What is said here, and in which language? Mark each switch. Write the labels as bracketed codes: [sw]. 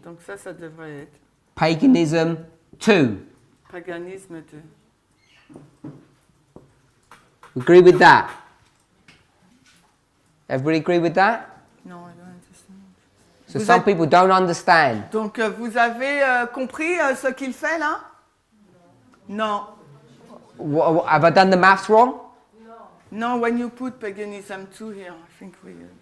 [fr] Donc ça devrait être [en] paganism 2. [fr] paganisme 2. [en] Agree with that? Everybody agree with that? Non, I don't understand. So [fr] Vous [en] some [fr] êtes- [en] people don't understand. [fr] Donc, vous avez compris ce qu'il fait là? Non. [en] Have I done the maths wrong? No, when you put paganism 2 here, I think we...